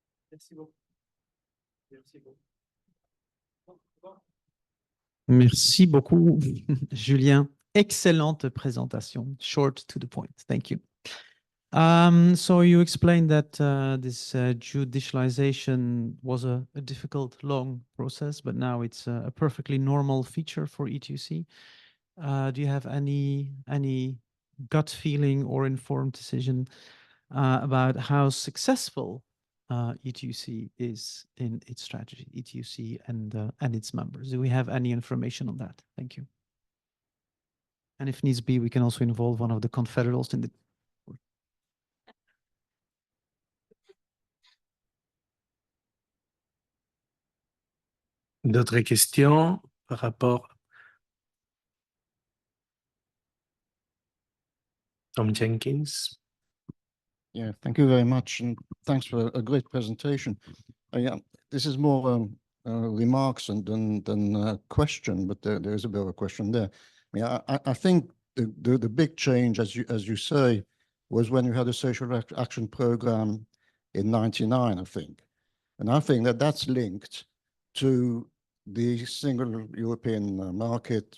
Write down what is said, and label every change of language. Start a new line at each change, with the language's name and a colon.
French: Merci beaucoup. Merci beaucoup. Merci beaucoup, Julien. Excellente présentation.
English: Short to the point. Thank you. So you explained that this judicialization was a difficult, long process, but now it's a perfectly normal feature for ETUC. Do you have any gut feeling or informed decision about how successful ETUC is in its strategy, ETUC and its members? Do we have any information on that? Thank you. And if needs be, we can also involve one of the confederates in the.
French: D'autres questions par rapport Tom Jenkins?
English: Yeah, thank you very much, and thanks for a great presentation. Yeah, this is more remarks than a question, but there is a bit of a question there. Yeah, I think the big change, as you say, was when you had a social action program in '99, I think, and I think that's linked to the single European market.